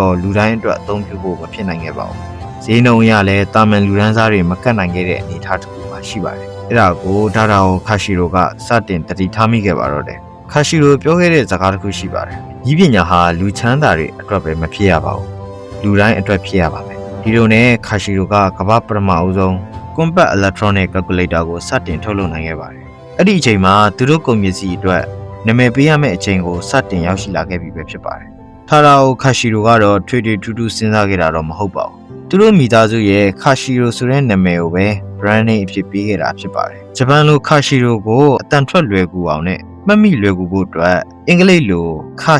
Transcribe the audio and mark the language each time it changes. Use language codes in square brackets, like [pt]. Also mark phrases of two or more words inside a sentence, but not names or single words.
[my] တော့လူတိုင်းအတွက်အသုံးပြုဖို့မဖြစ်နိုင်ခဲ့ပါဘူး။ဈေးနှုန်းအရလည်းတာမန်လူဒန်းစားတွေမကတ်နိုင်ခဲ့တဲ့အနေအထားတစ်ခုမှရှိပါတယ်။အဲ့ဒါကိုထာရာအိုခါရှီရိုကစတင်တတိထားမိခဲ့ပါတော့တယ်။ခါရှီရိုပြောခဲ့တဲ့စကားတစ်ခုရှိပါတယ်။ဤပညာဟာလူချမ်းသာတွေအတွက်ပဲမဖြစ်ရပါဘူး။လူတိုင်းအတွက်ဖြစ်ရပါမယ်။ဒီလို နဲ့ခါရှီရိုကကမ္ဘာပထမအဆုံး [en] compact electronic calculator [my] ကိုစတင်ထုတ်လုပ်နိုင်ခဲ့ပါတယ်။အဲ့ဒီအချိန်မှာသူတို့ကုန်ပစ္စည်းအတွက်နာမည်ပေးရမယ့်အချိန်ကိုစတင်ရောက်ရှိလာခဲ့ပြီပဲဖြစ်ပါတယ်။ထာရာအိုခါရှီရိုကတော့ထွေထွေထူးထူးစဉ်းစားခဲ့တာတော့မဟုတ်ပါဘူး။သူ တို့မိသားစုရဲ့ခါရှီရိုဆိုတဲ့နာမည်ကိုပဲ [en] brand name [my] အဖြစ်ပေးခဲ့တာဖြစ်ပါတယ်။ဂျပန်လိုခါရှီရိုကိုအတန်ထွက်လွယ်ကူအောင်နဲ့မှတ်မိလွယ်ကူဖို့အတွက်အင်္ဂလိပ်လိုခါ